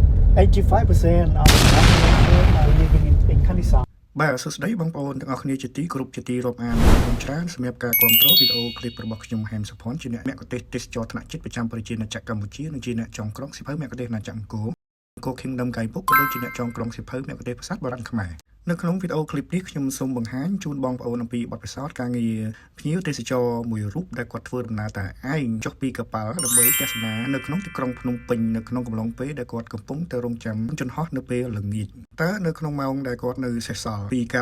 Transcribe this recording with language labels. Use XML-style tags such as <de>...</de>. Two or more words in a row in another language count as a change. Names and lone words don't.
<en>85% of the population are living in Kandisar.</en> <km>បាទសួស្តីបងប្អូនទាំងអស់គ្នាជាទីគោរពជាទីរាប់អានខ្ញុំច្រើនសម្រាប់ការគ្រប់គ្រងវីដេអូឃ្លីបរបស់ខ្ញុំហែមសុផាន់ជាអ្នកមគ្គុទ្ទេសក៍ទេសចរថ្នាក់ ជាតិប្រចាំប្រជាណាចក្រកម្ពុជានិងជាអ្នកចុងក្រងសិភៅមគ្គុទ្ទេសក៍អាណាចក្រអង្គរ Kingdom Guidebook ក៏ដូចជាអ្នកចងក្រងសិភៅមគ្គុទ្ទេសក៍ភាសាបារាំងខ្មែរនៅក្នុងវីដេអូឃ្លីបនេះខ្ញុំសូមបង្ហាញជូនបងប្អូនអំពីបទពិសោធន៍ការងារភ្ញៀវទេសចរមួយរូបដែលគាត់ធ្វើដំណើរតែឯងចុះពីកប៉ាល់ដើម្បីទស្សនានៅក្នុងទីក្រុងភ្នំពេញនៅក្នុងកំឡុងពេលដែលគាត់កំពុងទៅរង់ចាំយន្តហោះនៅពេលល្ងាចតើនៅក្នុងម៉ោងដែលគាត់នៅសេសសល់ពីការ</km>